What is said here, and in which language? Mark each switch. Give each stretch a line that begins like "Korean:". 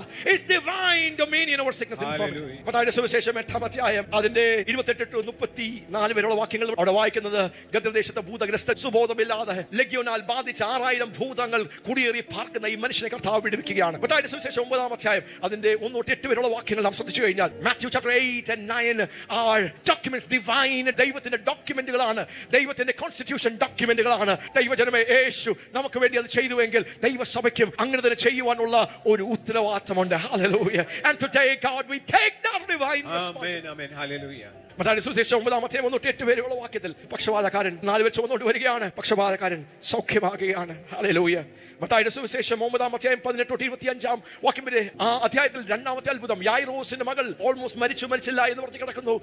English: It's divine dominion over sickness and infirmity.
Malayalam: മത്തായിയുടെ സുവിശേഷം 8-ാം അധ്യായം അതിന്റെ 28-34 വരെയുള്ള വാക്യങ്ങൾ അവിടെ വായിക്കുന്നത്, ഗദ്രദേശത്തെ ഭൂതഗ്രസ്ത സുബോ ബോധമില്ലാതെ ലഗ്യോനാൽ ബാധിച്ച 6000 ഭൂതങ്ങൾ കുടിയേറി പാർക്കുന്ന ഈ മനുഷ്യനെ കർത്താവ് വിടുവിക്കുകയാണ്. മത്തായിയുടെ സുവിശേഷം 9-ാം അധ്യായം അതിന്റെ 1-8 വരെയുള്ള വാക്യങ്ങൾ നാം ശ്രദ്ധിച്ചു കഴിഞ്ഞാൽ,
English: Matthew chapter 8 and 9 are documents, divine,
Malayalam: ദൈവത്തിന്റെ ഡോക്യുമെന്റുകളാണ്, ദൈവത്തിന്റെ കോൺസ്റ്റിറ്റ്യൂഷൻ ഡോക്യുമെന്റുകളാണ്. ദൈവജനമേ, യേശു നമുക്ക് വേണ്ടി അത് ചെയ്തുവെങ്കിൽ ദൈവസഭയ്ക്കും അങ്ങനെ തന്നെ ചെയ്യുവാനുള്ള ഒരു ഉത്തരവാദിത്തമുണ്ട്.
English: Hallelujah. And today, God, we take that divine responsibility. Amen. Hallelujah.
Malayalam: മത്തായിയുടെ സുവിശേഷം 9-ാം അധ്യായം 1-8 വരെയുള്ള വാക്യത്തിൽ പക്ഷവാതക്കാരൻ 4 പേർ ചുമന്നുകൊണ്ട് വരികയാണ്, പക്ഷവാതക്കാരൻ സൗഖ്യമാകുകയാണ്. ഹല്ലേലൂയ. മത്തായിയുടെ സുവിശേഷം 9-ാം അധ്യായം 18-25 വാക്യം വരെ ആ അധ്യായത്തിൽ 2-ാമത്തെ അത്ഭുതം, യായിറോസിന്റെ മകൾ ഓൾമോസ്റ്റ് മരിച്ചില്ല എന്ന് പറഞ്ഞ് കിടക്കുന്നു.